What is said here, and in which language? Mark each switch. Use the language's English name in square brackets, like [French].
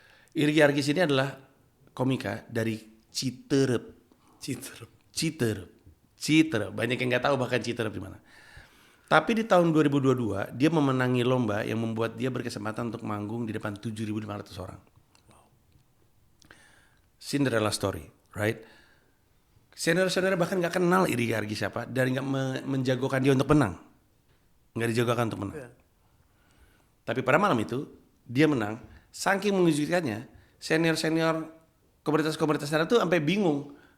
[Indonesian] Irgi Argis ini adalah komika dari Citerep. Banyak yang nggak tahu bahkan Citerep di mana. Tapi di tahun 2022 dia memenangi lomba yang membuat dia berkesempatan untuk manggung di depan 7.500 orang. [English] Cinderella story, right? [Indonesian] Senior-senior bahkan nggak kenal Irgi Argis siapa dan nggak menjagokan dia untuk menang, nggak dijagokan untuk menang. Tapi pada malam itu dia menang, saking mengejutkannya, senior-senior komunitas-komunitas stand up tuh sampai bingung.